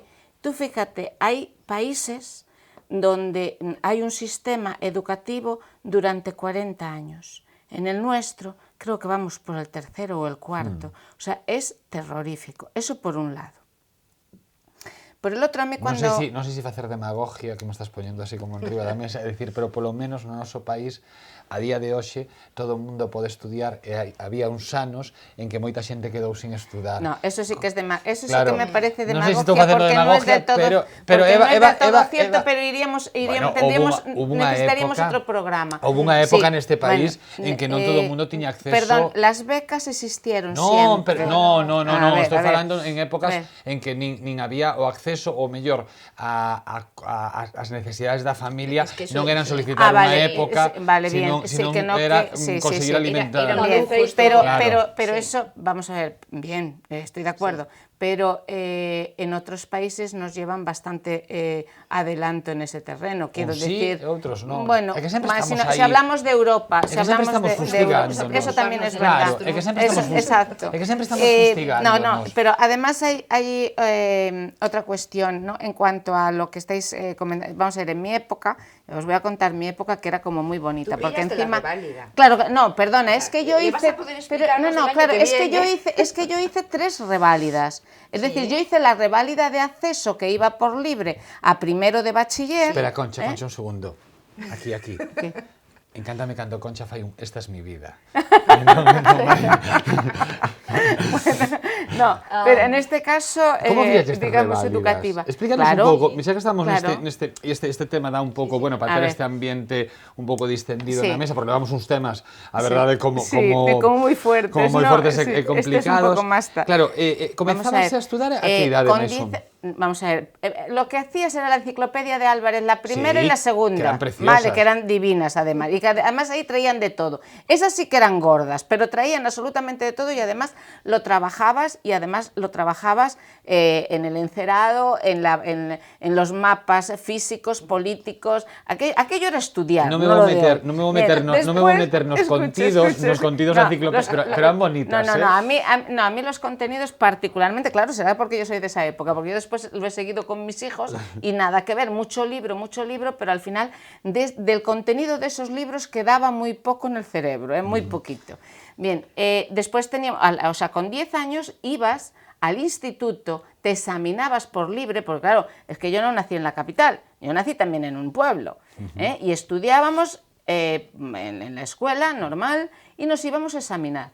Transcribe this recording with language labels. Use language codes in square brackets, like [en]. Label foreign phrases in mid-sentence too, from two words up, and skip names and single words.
[es] Tú fíjate, hay países donde hay un sistema educativo durante 40 años. En el nuestro creo que vamos por el tercero o el cuarto. O sea, es terrorífico. Eso por un lado. Por el outro, a mí cando... [gl] Non sei se facer demagogia que me estás poñendo así como enriba da mesa, é dicir, pero polo menos no noso país a día de hoxe todo o mundo pode estudiar e había uns anos en que moita xente quedou sin estudar. [es] No, eso sí que es eso claro, sí que me parece demagogia, no sé si porque no es de todo, pero Eva, Eva, cierto, pero necesitaríamos outro programa. [gl] Houve unha época neste país en que non todo o mundo tiña acceso... [es] Perdón, las becas existieron siempre. [gl] No, estou falando en épocas en que nin había o acceso acceso ou mellor as necesidades da familia [es] Es que eso- [gl] non eran [es] sí. [gl] solicitar unha [es] vale, [gl] época, [es] vale, bien. [gl] senón Sí, que no, era [es] sí, [gl] conseguir alimentar. Era [es] Bien, manifiesto, pero, claro. pero eso, vamos a ver, bien, estoy de acuerdo, pero en otros países nos llevan bastante adelanto en ese terreno, quiero [gl] Uns sí, [es] decir. [gl] outros non. [es] Bueno, [gl] É que sempre [es] más, [gl] estamos [es] si [gl] aí. [es] hablamos de Europa, [gl] É [es] si [gl] que sempre [es] hablamos [gl] estamos [es] de [gl] fustigándonos. [es] Europa, eso también es Claro, verdad. [gl] é que sempre estamos [es] Exacto. [gl] É que sempre estamos fustigándonos. [es] No, pero además hay otra cuestión, ¿no? En cuanto a lo que estáis comentando. Vamos a ver, en mi época, os voy a contar mi época que era como muy bonita, Tú porque pillaste la encima, reválida. claro, no, perdona, es que yo Le vas hice, a poder pero, explicarnos el año claro, que es que viene. yo hice 3 reválidas. Es decir, yo hice la reválida de acceso que iba por libre a primero de bachiller. Espera, [gl] Concha, un segundo. Aquí. Encántame cando Concha fai un [es] esta es mi vida. No, pero en este caso, Como viajes estas digamos, reválidas? educativa. [gl] Explícanos [es] Claro, [gl] un pouco, xa que estamos [es] claro. [gl] este tema dá un pouco, bueno, para A ter ver. este ambiente un pouco distendido [es] Sí. [gl] na mesa, porque levamos uns temas, a verdade, como [es] muy fuertes, [gl] como moi [es] ¿no? [gl] fortes [es] Sí, [gl] e [es] este es un [gl] complicados. [es] poco más Claro, Vamos [gl] comenzabas a estudar a que idade [es] con meso? Vamos a ver, lo que hacías era la enciclopedia de Álvarez, la primera Sí, y la segunda, que eran preciosas. vale, que eran divinas además, y que además ahí traían de todo. Esas sí que eran gordas, pero traían absolutamente de todo y además lo trabajabas en el encerado, en los mapas físicos, políticos, aquello era estudiar. [gl] Non me [es] no [gl] vou [es] lo de [gl] meter, [es] hoy. [gl] non me vou [es] Bien, [gl] meter, non me vou meter nos contidos da enciclopedia, pero eran bonitas, [es] no, a mí los contenidos particularmente, claro, será porque yo soy de esa época, porque yo después lo he seguido con mis hijos y nada que ver, mucho libro, pero al final del contenido de esos libros quedaba muy poco en el cerebro, muy poquito. Bien, después teníamos, o sea, con 10 años ibas al instituto, te examinabas por libre, porque claro, es que yo no nací en la capital, yo nací también en un pueblo, y estudiábamos en la escuela normal y nos íbamos a examinar.